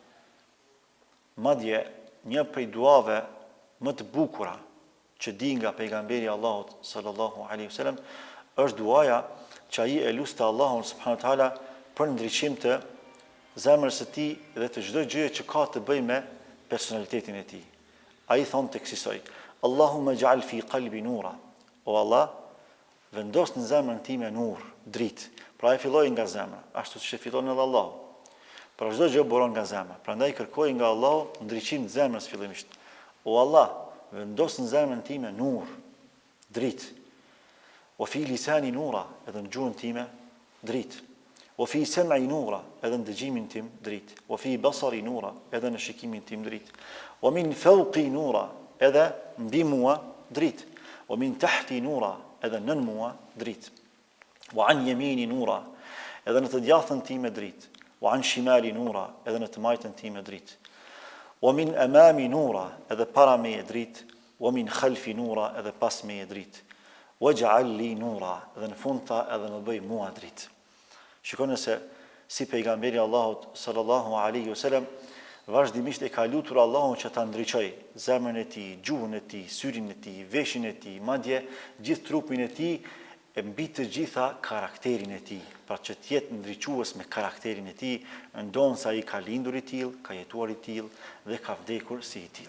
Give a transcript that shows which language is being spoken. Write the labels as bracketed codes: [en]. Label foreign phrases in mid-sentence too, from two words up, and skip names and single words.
[sq] Madje një prej duave më të bukura që di nga pejgamberi Allahut [ar] صلى الله عليه وسلم [sq] është duaja që ai e lutte Allahun [ar] سبحانه وتعالى [sq] për ndriçim të zemrës së tij dhe të çdo gjëje që ka të bëjë me personalitetin e tij. Ai thon tek kësaj: [ar] اللهم اجعل في قلبي نورا. [sq] O Allah, vendos në zemrën time nur, dritë. Pra ai filloi nga zemra, ashtu siç e fillon edhe Allahu. Pra çdo gjë buron nga zemra. Prandaj kërkoi nga Allahu ndriçim të zemrës fillimisht. O Allah, vendos në zemrën time nur, dritë. [ar] وفي لساني نورا, [sq] edhe në gjuhën time, dritë. [ar] وفي سمعي نورا, [sq] edhe në dëgjimin tim, dritë. [ar] وفي بصري نورا, [sq] edhe në shikimin tim, dritë. [ar] ومن فوقي نورا, [sq] edhe mbi mua, dritë. [ar] ومن تحتي نورا, [sq] edhe nën mua, dritë. [ar] وعن يميني نورا, [sq] edhe në të djathtën time, dritë. [ar] وعن شمالي نورا, [sq] edhe në të majtën time, dritë. [ar] ومن أمامي نورا, [sq] edhe para meje dritë. [ar] ومن خلفي نورا, [sq] edhe pas meje dritë. [ar] واجعل لي نورا, [sq] edhe në fund tha edhe më bëj mua dritë. Shikoni se si pejgamberi Allahut [ar] صلى الله عليه وسلم [sq] vazhdimisht e ka lutur Allahun që ta ndriçoj zemrën e tij, gjuhën e tij, syrin e tij, veshin e tij, madje gjithë trupin e tij, e mbi të gjitha karakterin e tij, pra që të jetë ndriçues me karakterin e tij, ndonse ai ka lindur i tillë, ka jetuar i tillë dhe ka vdekur si i tillë.